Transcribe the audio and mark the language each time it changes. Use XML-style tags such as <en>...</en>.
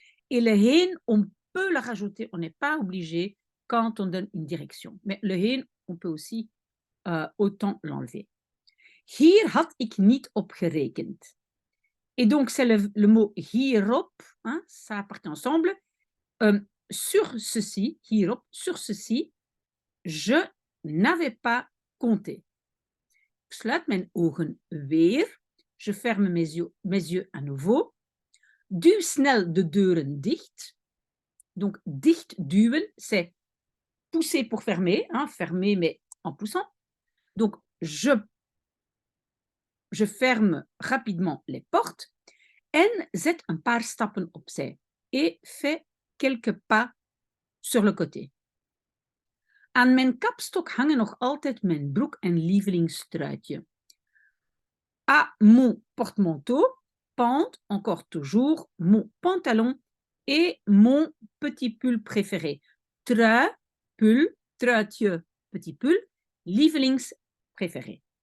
<fr>Et le heen, on peut le rajouter, on n'est pas obligé quand on donne une direction. Mais le heen, on peut aussi autant l'enlever.</fr> <nl>Hier had ik niet op gerekend.</nl> <fr>Et donc, c'est le mot hierop, hein, ça appartient ensemble. Sur ceci, hierop, sur ceci, je n'avais pas compté.</fr> <nl>Ik sluit mijn ogen weer.</nl> <fr>Je ferme mes yeux à nouveau.</fr> <nl>Duw snel de deuren dicht.</nl> <fr>Donc, dicht duwen, c'est pousser pour fermer, hein, fermer mais en poussant. Donc, je ferme rapidement les portes.</fr> <nl>En zet een paar stappen opzij.</nl> <fr>Et fais quelques pas sur le côté.</fr> <nl>Aan mijn kapstok hangen nog altijd mijn broek en lievelingstruitje.</nl> <fr>À mon porte-manteau pendent encore toujours mon pantalon et mon petit pull préféré. Trui, pull, truitje, petit pull, lievelings préféré.</fr>